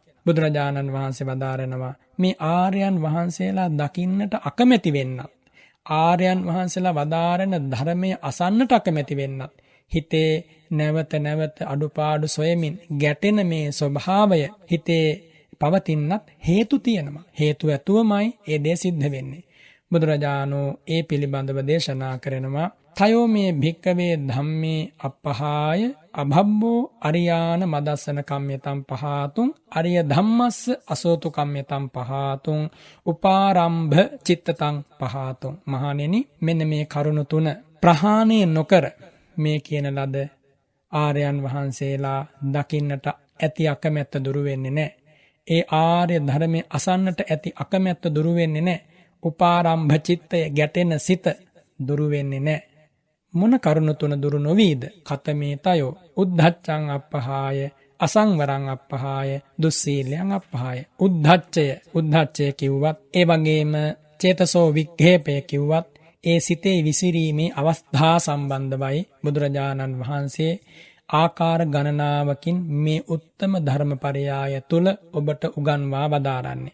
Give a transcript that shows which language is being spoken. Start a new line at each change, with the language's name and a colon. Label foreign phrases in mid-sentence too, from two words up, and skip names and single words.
Sinhala: බුදුරජාණන් වහන්සේ වදාරනවා මේ ආර්යයන් වහන්සේලා දකින්නට අකමැති වෙන්නත්, ආර්යයන් වහන්සේලා වදාරන ධර්මයේ අසන්නට අකමැති වෙන්නත්, හිතේ නැවත අඩුපාඩු සොයමින් ගැටෙන මේ ස්වභාවය හිතේ පවතින්නත් හේතු තියෙනවා. හේතු ඇතුවමයි ඒ දේ සිද්ධ වෙන්නේ. බුදුරජාණෝ ඒ පිළිබඳව දේශනා කරනවා
Pali: තයෝ මේ භික්කවේ ධම්මේ අපහාය අභබ්බෝ අරියාන මදස්සන කම්මිතම් පහතුන් අරිය ධම්මස්ස අසෝතු කම්මිතම් පහතුන් උපාරම්භ චිත්තතං පහතුන්.
Sinhala: මහණෙනි, මෙන්න මේ කරුණ තුන ප්‍රහාණය නොකර මේ කියන ලද ආර්යයන් වහන්සේලා දකින්නට ඇති අකමැත්ත දුරු වෙන්නේ නැහැ. ඒ ආර්ය ධර්මයේ අසන්නට ඇති අකමැත්ත දුරු වෙන්නේ නැහැ. උපාරම්භ චිත්තය, ගැටෙන සිත දුරු වෙන්නේ නැහැ. මොන කරුණ තුන දුරු නොවීද?
Pali: කතමේ තයෝ උද්ධච්චං අපහාය අසංවරං අපහාය දුස්සීලයන් අපහාය.
Sinhala: උද්ධච්චය කිව්වත්, ඒ වගේම චේතසෝ වික්ඛේපය කිව්වත්, ඒ සිතේ විසිරීමේ අවස්ථා සම්බන්ධවයි බුදුරජාණන් වහන්සේ ආකාර ගණනාවකින් මේ උත්තම ධර්මපරයාය තුල ඔබට උගන්වා වදාරන්නේ.